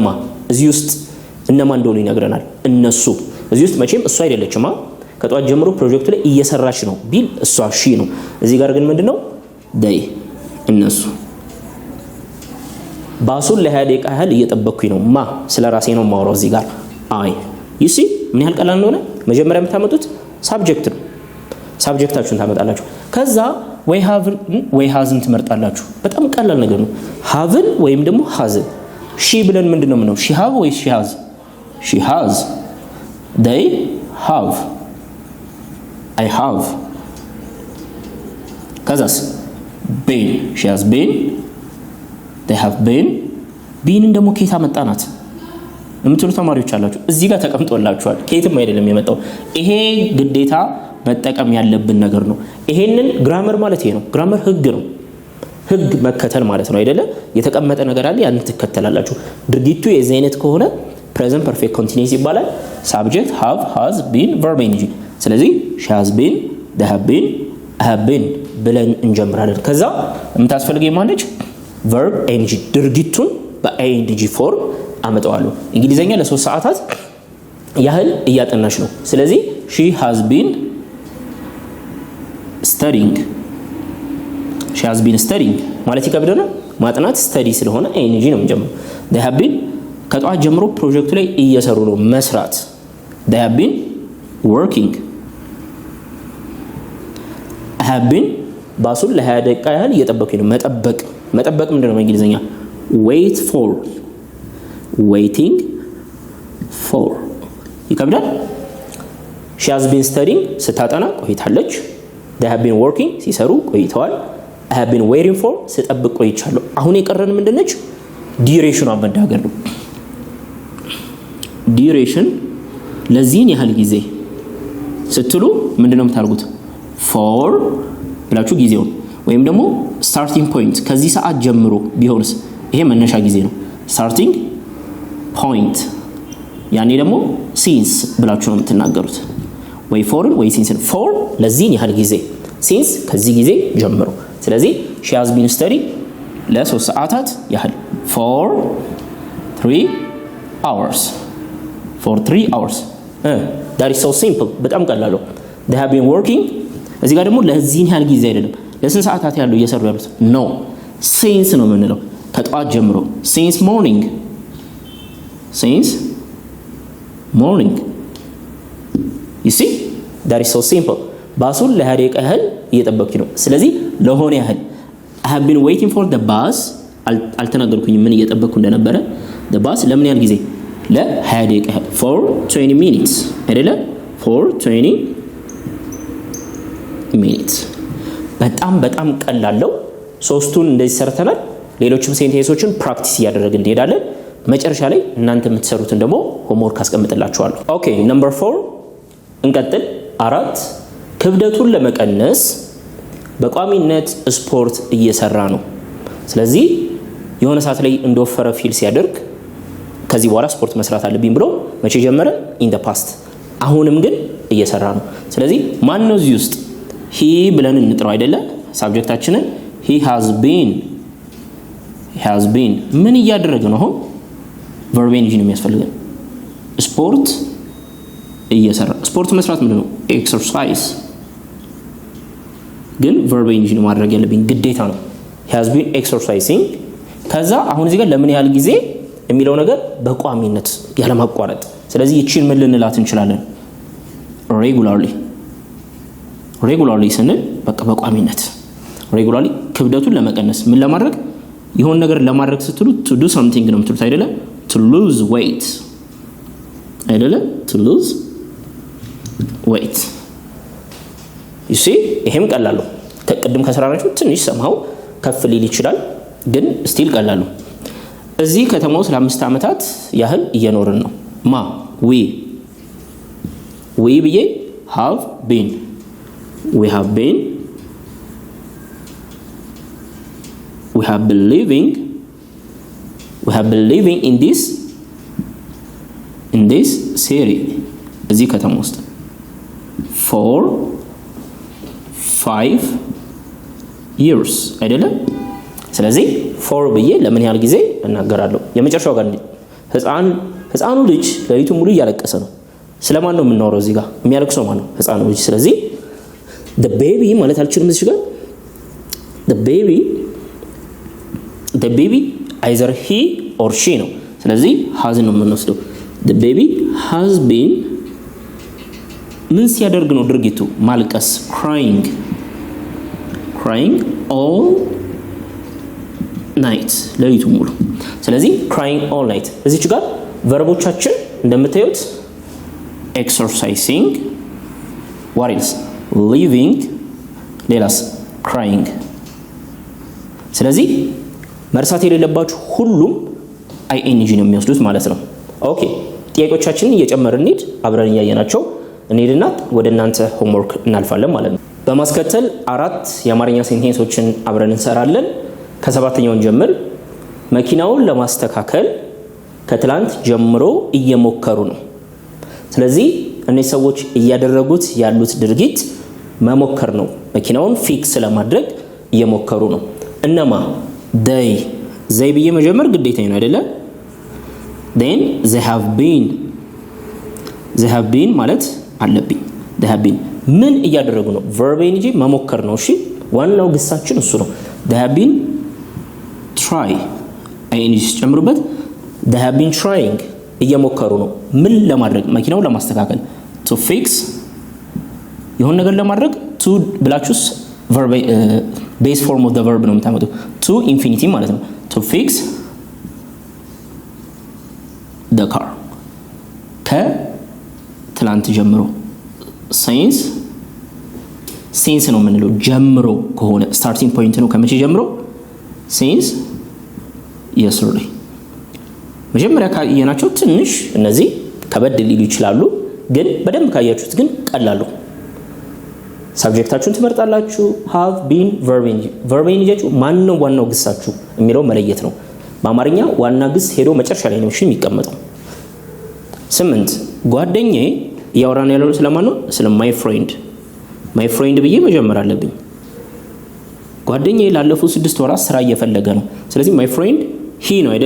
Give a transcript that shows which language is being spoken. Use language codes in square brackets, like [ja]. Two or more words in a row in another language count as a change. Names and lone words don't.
[am] እዚህ ውስጥ እነማ እንደሆኑ ይነግረናል። እነሱ እዚህ ውስጥ መቼም እሱ አይደለችማ። ከጠዋት ጀምሮ ፕሮጀክቱ ላይ እየሰራች ነው ቢል እሷ ሺ ነው። እዚህ ጋር ግን ምንድነው? they እነሱ። ባሱን ለ20 ደቂቃ ያህል እየጠበቅኩኝ ነው። ማ? ስለራሴ ነው የማወራው እዚህ ጋር አይ። [en] you see [am] ምን ያህል ቀላል እንደሆነ። መጀመሪያ የምታመጡት ሳብጀክት ነው። ሳብጀክታችሁን ታመጣላችሁ። ከዛ ወይ ሃቭን ወይ ሃዝን ትመርጣላችሁ። በጣም ቀላል ነገር ነው። ሃቭን ወይም ደግሞ ሃዝን። ሺ ብለን ምንድነው ምነው? [en] she have [am] ወይ [en] she has? she has። they have I have። [am] ከዛስ [en] been she has been they have been። [am] ቢንን ደግሞ ከየት አመጣናት የምትሉ ተማሪዎች አላችሁ። እዚህ ጋር ተቀምጦላችኋል። ከየትም አይደለም የመጣው። ይሄ ግዴታ መጠቀም ያለብን ነገር ነው። ይሄንን ግራመር ማለት ይሄ ነው። ግራመር ህግ ነው። ህግ መከተል ማለት ነው አይደለ? የተቀመጠ ነገር አለ፣ ያን ትከተላላችሁ። ድርጊቱ የዚህ አይነት ከሆነ [en] present perfect continuous ይባላል። subject have has been verb ing። ስለዚህ she has been they have been I have been [am] ብለን እንጀምራለን። ከዛ የምታስፈልገኝ ማነች? [en] verb ing [am] ድርጊቱን በing ፎርም አመጣዋለሁ። እንግሊዘኛ ለ3 ሰዓታት ያህል እያጠናሽ ነው። ስለዚህ [en] she has been studying she has been studying [am] ማለት ይከብደናል። ማጥናት study ስለሆነ ing ነው የምንጀምረው። [en] they have been [am] ከጠዋት ጀምሮ ፕሮጀክቱ ላይ እየሰሩ ነው። መስራት [en] they have been working I have been [am] ባሱን ለ20 ደቂቃ ያህል እየጠበቅኩኝ ነው። መጠበቅ ምንድነው በእንግሊዘኛ? [en] wait for waiting for ይከብዳል። she has been studying [am] ስታጠና ቆይታለች። [en] they have been working [am] ሲሰሩ ቆይተዋል። [en] I have been waiting for [am] ስጠብቅ ቆይቻለሁ። አሁን የቀረን ምንድነች? ዲዩሬሽኑ አመዳገር ነው። ዲዩሬሽን ለዚህን ያህል ጊዜ ስትሉ ምንድነው የምታርጉት? for ብላችሁ ጊዜውን ወይም ደግሞ [en] starting point [am] ከዚህ ሰዓት ጀምሮ ቢሆንስ ይሄ መነሻ ጊዜ ነው። [en] starting point [am] ያኔ ደግሞ since ብላችሁ ነው የምትናገሩት። ወይ forን ወይ sinceን። for ለዚህን ያህል ጊዜ፣ since ከዚህ ጊዜ ጀምሮ። ስለዚህ she has been studying ለ3 ሰዓታት ያህል [en] for 3 hours for 3 hours that is so simple [am] በጣም ቀላል ነው። [en] they have been working [am] እዚህ ጋር ደግሞ ለዚህን ያህል ጊዜ አይደለም ለስንት ሰዓታት ያለው እየሰሩ ያሉት [en] no since [am] ነው የምንለው ከጠዋት ጀምሮ [en] since morning you see that is so simple [am] ባሱን ለ20 ደቂቃ ያህል እየጠበቅኩ ነው። ስለዚህ ለሆነ ያህል [en] I have been waiting for the bus [am] አልተናገርኩኝም ምን እየጠበቅኩ እንደነበረ [en] the bus [am] ለምን ያህል ጊዜ ለ20 ደቂቃ ያህል [en] for 20 minutes [am] አይደለ [en] for 20 [am] minutes በጣም ቀላለው። ሶስቱን እንደዚህ ሰርተናል። ሌሎችም ሴንቴንሶችን ፕራክቲስ እያደረግን እንሄዳለን። መጨረሻ ላይ እናንተ የምትሰሩትን ደግሞ ሆምወርክ አስቀምጥላችኋለሁ። ኦኬ ነምበር 4 እንቀጥል። 4 ክብደቱን ለመቀነስ በቋሚነት ስፖርት እየሰራ ነው። ስለዚህ የሆነ ሰዓት ላይ እንደወፈረ ፊል ሲያደርግ ከዚህ በኋላ ስፖርት መስራት አለብኝ ብሎ መቼ ጀመረ? [en] in the past። [am] አሁንም ግን እየሰራ ነው። ስለዚህ ማን ነው እዚህ ውስጥ ሂ ብለን እንጥራው አይደለ? ሳብጀክታችንን [en] he has been [am] ምን እያደረገ ነው? አሁን [en] verb ing [am] ነው የሚያስፈልገን። ስፖርት እየሰራ ስፖርት መስራት ምንድነው? ኤክሰርሳይዝ። ግን [en] verb ing [am] ነው ማድረግ ያለብኝ ግዴታ ነው። [en] he has been exercising። [am] ከዛ አሁን እዚህ ጋር ለምን ያህል ጊዜ የሚለው ነገር በቋሚነት ያለማቋረጥ። ስለዚህ ይቺን ምን ልንላት እንችላለን? regularly ስንል በቃ በቋሚነት regularly ክብደቱን ለመቀነስ ምን ለማድረግ ይሆን ነገር ለማድረግ ስትሉ [en] to do something [am] ነው የምትሉት አይደለ? [en] to lose weight አይደለ? to lose weight you see [am] ይሄም ቀላል ነው። ከቅድም ከሰራናችሁ ትንሽ ሰማው ከፍ ሊል ይችላል። ግን ስቲል ቀላሉ እዚህ ከተማ ውስጥ ለ5 ዓመታት ያህል እየኖርን ነው። ማ we [en] ብዬ have been we have been living in this city [am] እዚህ ከተማ ውስጥ [en] for 5 years [am] አይደለም። ስለዚህ [en] for [am] ብዬ ለምን ያህል ጊዜ እናገራለሁ? የመጨረሻው ጋር ህፃኑ ልጅ ለሊቱ ሙሉ እያለቀሰ ነው። ስለማን ነው የምናወራው? እዚህ ጋር የሚያለቅሰው ማን ነው? ህፃኑ ልጅ። ስለዚህ [en] the baby [am] ማለት አልችልም እዚህ ጋር [en] the baby either he or she [am] ነው። ስለዚህ has ነው የምንወስደው። [en] the baby has been [am] ምን ሲያደርግ ነው ድርጊቱ? [en] ማልቀስ crying all night [am] ለሊቱ ሙሉ። ስለዚህ [en] crying all night [am] እዚች ጋር ቨርቦቻችን እንደምታዩት [en] exercising what else living ሌላስ [am] crying። ስለዚህ መርሳት የሌለባችሁ ሁሉም ing ነው የሚወስዱት ማለት ነው። ኦኬ ጥያቄዎቻችንን እየጨመርን እንሂድ። አብረን እያየናቸው እንሂድና ወደ እናንተ ሆምወርክ እናልፋለን ማለት ነው። በማስከተል 4 የአማርኛ ሴንቴንሶችን አብረን እንሰራለን። ከሰባተኛውን ጀምር። መኪናውን ለማስተካከል ከትላንት ጀምሮ እየሞከሩ ነው። ስለዚህ እነዚህ ሰዎች እያደረጉት ያሉት ድርጊት መሞከር ነው። መኪናውን ፊክስ ለማድረግ እየሞከሩ ነው። እነማ they ብዬ መጀመር ግዴታ ነው አይደለ? [en] then they have been [am] ማለት አለብኝ። [en] they have been [am] ምን እያደረጉ ነው? verb እንጂ መሞከር ነው። እሺ ዋናው ግሳችን እሱ ነው። [en] they have been try ing [am] ጨምሩበት። [en] they have been trying [am] እየሞከሩ ነው። ምን ለማድረግ? መኪናውን ለማስተካከል [en] to fix [am] የሆነ ነገር ለማድረግ to ብላችሁስ [en] verb base form of the verb [am] ነው የምታመጡ [en] to infinitive [am] ማለት ነው። [en] to fix the car [am] ከትላንት ጀምሮ since ነው የምንለው ጀምሮ ከሆነ [en] starting point [am] ነው። ከመቼ ጀምሮ? [en] since yesterday። [am] መጀመሪያ ካየናቸው ትንሽ እነዚህ ከበድ ሊሉ ይችላሉ፣ ግን በደንብ ካያችሁት ግን ቀላሉ። ሳብጀክታችሁን ትመርጣላችሁ። [en] have been verb [am] እንጂያችሁ ማን ነው ዋናው ግሳችሁ የሚለው መለየት ነው። በአማርኛ ዋና ግስ ሄዶ መጨረሻ ላይ ነው የሚቀመጠው። 8 ጓደኛዬ ያወራን ያለው ስለማን ነው? ስለ [en] my friend [am] ብዬ መጀመር አለብኝ። ጓደኛዬ ላለፉት 6 ወራት ስራ እየፈለገ ነው። ስለዚህ [en] my friend he [am] ነው አይደለ?